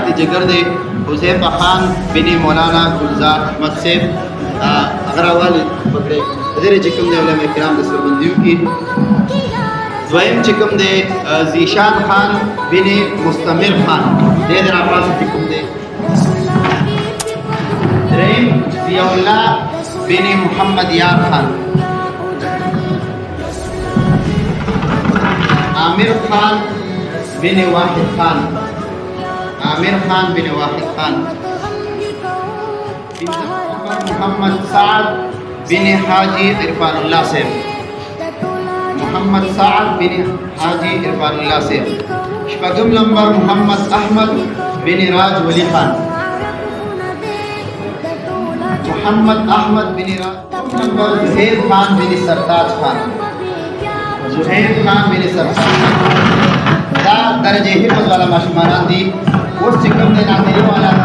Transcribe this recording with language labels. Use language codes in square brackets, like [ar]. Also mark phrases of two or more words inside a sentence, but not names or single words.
[ps] جګر دی حذیفه خان بن مولانا گلزار احمد صاحب هغه والد پکړي دغه چې کوم دی علماء کرام د سربندیو کې دویم چې کوم دی زیشان خان بن مستمر خان دې د راپاس چې کوم دی دریم ضیاء الله بن محمد یار خان عامر خان بن واحد خان عامر خان بن واحد خان محمد سعد بن حاجی عرفان اللہ صاحب محمد سعد بن حاجی عرفان اللہ صاحب شپږم نمبر محمد احمد بن راج ولی خان محمد احمد بن راج نمبر زہیر خان بن سرتاج خان زہیر خان بن سرتاج دا درجه حفظ والا ماشومان دي اوس چې کوم د ناظرین والا